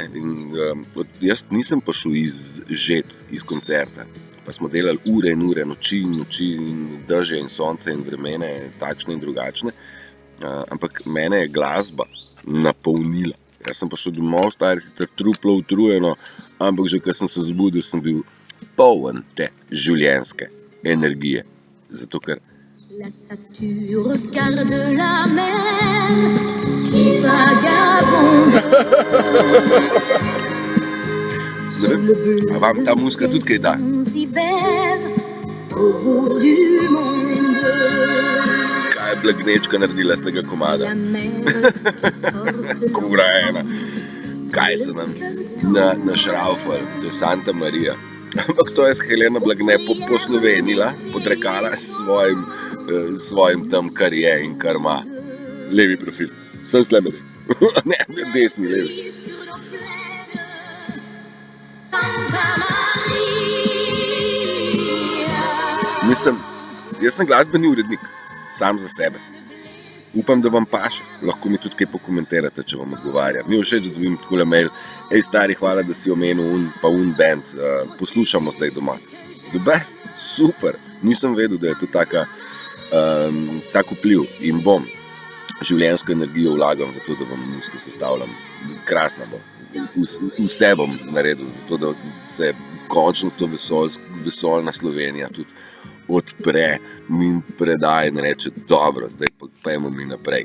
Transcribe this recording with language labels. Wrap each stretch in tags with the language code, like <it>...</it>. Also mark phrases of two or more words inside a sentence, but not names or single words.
<sl>In jaz nisem prišel iz koncerta, pa smo delali ure in ure, noči in dežje in sonce in vremene, takšne in drugačne, ampak mene je glasba napolnila. Jaz sem pa šel domov, stari sicer truplo utrujeno, ampak že, ko sem se zbudil, sem bil poln te življenjske energije. Zato, ker</sl> <fr>La statue regarde la mer qui vagabonde sous le bleu</fr> <sl>A vam ta muzika tudi kaj da?</sl> <fr>des hivers au bout du monde.</fr> <sl>Kaj je Blagnečka naredila z tega komada?</sl> <fr>La mer porte</fr> <sl>Kura ena. Kaj so nam našraufali, to je Santa Maria. Ampak to je s Helena Blagne poslovenila, podrekala s svojim tam, kar je in kar ima. Levi profil. Sem slemeri. Ne, desni, levi.</sl> <fr>sur nos plaines. Santa Maria.</fr> <sl>Mislim, jaz sem glasbeni urednik, sam za sebe. Upam, da vam paše. Lahko mi tudi kaj pokomentirate, če vam odgovarja. Mi všeč, da dobim takole mail. Ej, stari, hvala, da si omenil un band. Poslušamo zdaj doma.</sl> <en>The best,</en> <sl>super. Nisem vedel, da je to tak vpliv. In bom življenjsko energijo vlagam v to, da vam muziko sestavljam. Krasna bo. Vse bom naredil, zato da se končno to vesoljna Slovenija tudi odpre in predaje in reče, dobro, zdaj pojmo mi naprej.</sl>